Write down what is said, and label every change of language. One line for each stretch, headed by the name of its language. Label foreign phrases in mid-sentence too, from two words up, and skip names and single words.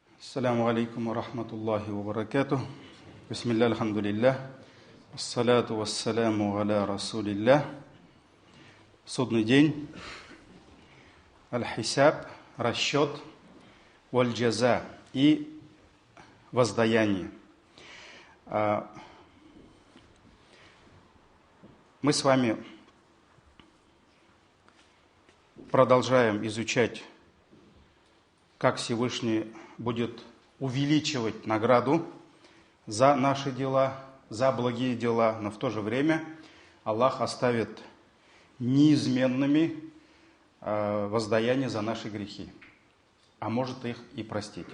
Arabic: السلام عليكم ورحمة الله وبركاته. بسم الله، الحمد لله. الصلاة والسلام على رسول الله.
Russian: Судный день. Аль-хисаб, расчет, валь-джаза и воздаяние. Мы с вами продолжаем изучать, как Всевышний будет увеличивать награду за наши дела, за благие дела, но в то же время Аллах оставит неизменными воздаяния за наши грехи, а может их и простить.